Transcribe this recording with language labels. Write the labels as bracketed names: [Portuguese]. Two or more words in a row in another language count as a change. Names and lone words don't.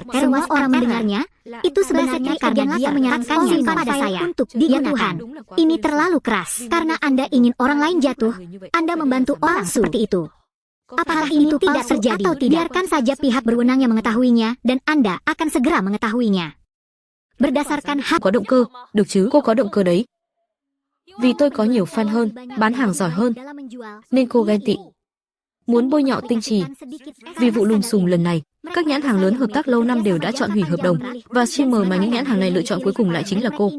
[Indonesian] Semua orang mendengarnya. Itu sebenarnya karena dia menyarankannya pada saya untuk digunakan. Ini terlalu keras. Karena Anda ingin orang lain jatuh, Anda membantu orang seperti itu. Apakah ini tidak terjadi atau tidak? Biarkan saja pihak berwenang yang mengetahuinya, dan Anda akan segera mengetahuinya. Berdasarkan hak. [Vietnamese] Có động cơ, được chứ, cô có động cơ đấy. Vì tôi có nhiều fan hơn, bán hàng giỏi hơn, nên cô ghen tị. Muốn bôi nhọ Tinh Trì. Vì vụ lùm xùm lần này, các nhãn hàng lớn hợp tác lâu năm đều đã chọn hủy hợp đồng, và streamer mà những nhãn hàng này lựa chọn cuối cùng lại chính là cô.